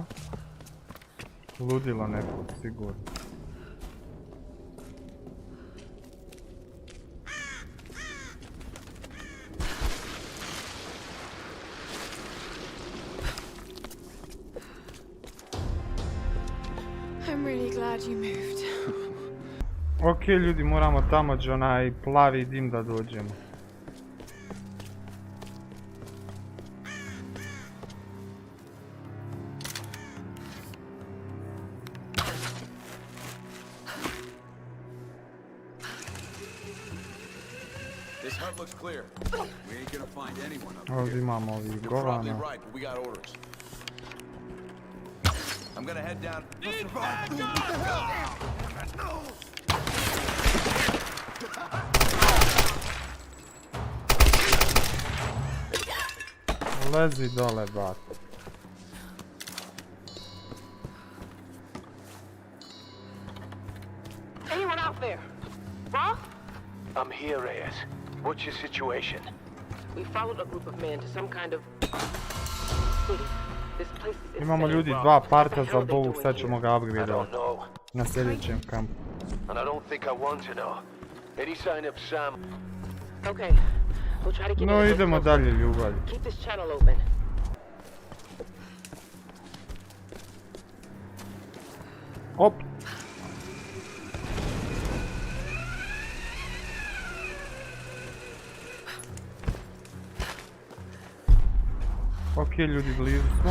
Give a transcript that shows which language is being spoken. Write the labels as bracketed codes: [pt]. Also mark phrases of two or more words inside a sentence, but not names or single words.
[hr] Ludilo neko, sigurno. [en] I'm really glad you moved. [hr] Ok ljudi, moramo tamo gdje onaj plavi dim da dođemo. [en] This hut looks clear. We ain't gonna find anyone up [hr] Ovdje [en] here. [hr] imamo ovih [en] You're probably [hr] govana. [en] right, but we got orders. I'm gonna head down. [hr] Lezi dole, bat. [en] Anyone out there? Roth? I'm here, Reyes. What's your situation? We followed a group of men to some kind of city. This place is [hr] Imamo [en] insane, [hr] ljudi [en] Roth. [hr] dva [en] What the [hr] parta [en] hell [hr] za [en] are they [hr] bovu, [en] doing [hr] sad [en] here? [hr] ćemo ga [en] I don't [hr] upgradeovat [en] know. [hr] na sljedećem kampu. [en] And I don't think I want to know. Any sign of Sam? Okay, we'll try to get No, in a [hr] idemo [en] little closer. [hr] dalje, ljubav. [en] Keep this channel open. Op! [hr] Ok ljudi, blizu smo.